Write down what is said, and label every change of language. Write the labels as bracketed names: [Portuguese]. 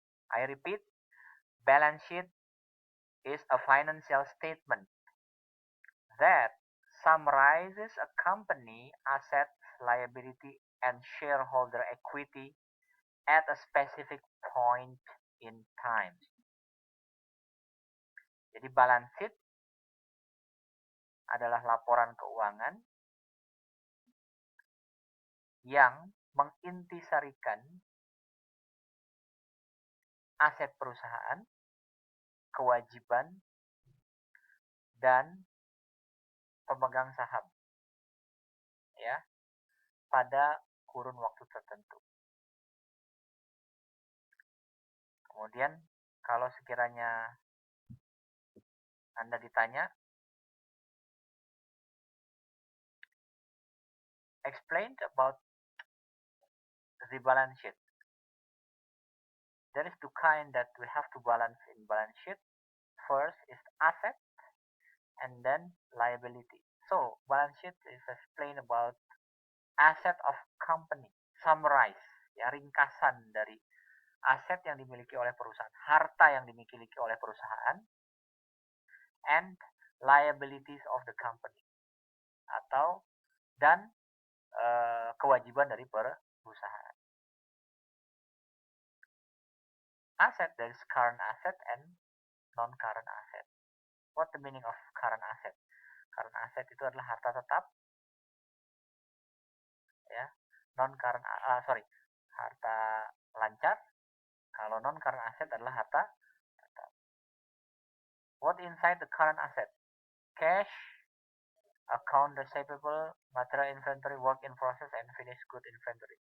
[English] I repeat, balance sheet is a financial statement that summarizes a company asset, liability, and shareholder equity at a specific point in time. [Indonesian] Jadi balance sheet adalah laporan keuangan yang mengintisarikan aset perusahaan, kewajiban, dan pemegang saham ya pada kurun waktu tertentu. Kemudian kalau sekiranya Anda ditanya, [English] explain about the balance sheet. There is two kind that we have to balance in balance sheet. First is asset and then liability. So balance sheet is explain about asset of company, summarize [Indonesian] ya, ringkasan dari aset yang dimiliki oleh perusahaan, harta yang dimiliki oleh perusahaan, [English] and liabilities of the company [Indonesian] atau dan kewajiban dari perusahaan. [English] Asset, there is current asset and non-current asset. What the meaning of current asset? [Indonesian] Current asset itu adalah harta tetap, ya. Non-current, harta lancar. Kalau non-current asset adalah harta tetap. [English] What inside the current asset? Cash, account receivable, material inventory, work in process, and finished good inventory.